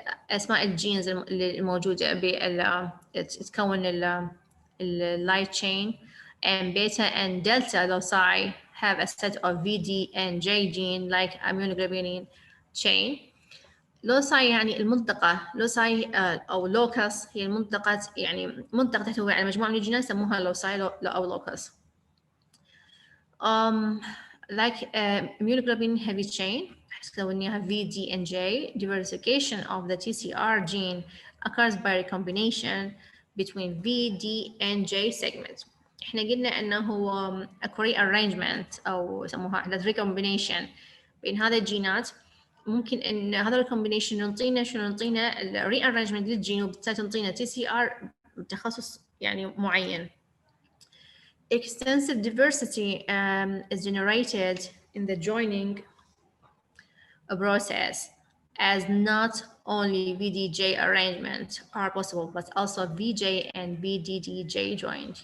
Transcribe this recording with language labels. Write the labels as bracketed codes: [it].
[ar] اسماء الجينز الموجوده تكون اللايت تشين، [en] and beta and delta loci have a set of VD and J gene like immunoglobulin chain. [ar] loci يعني المنطقه، loci او locus هي المنطقه، يعني منطقه تحتوي على مجموعه من الجينات يسموها loci او locus. [en] like immunoglobulin heavy chain تكونيها VD and J. Diversification of the TCR gene occurs by recombination between VD and J segments. [ar] احنا قلنا انه هو rearrangement او يسموها احداث recombination بين هذا الجينات. ممكن ان هذا recombination يعطينا شنو، يعطينا rearrangement للجين وبالتالي تنطينا TCR بتخصص يعني معين. [en] Extensive diversity is generated in the joining process as not only VDJ arrangement are possible but also VJ and VDDJ joint.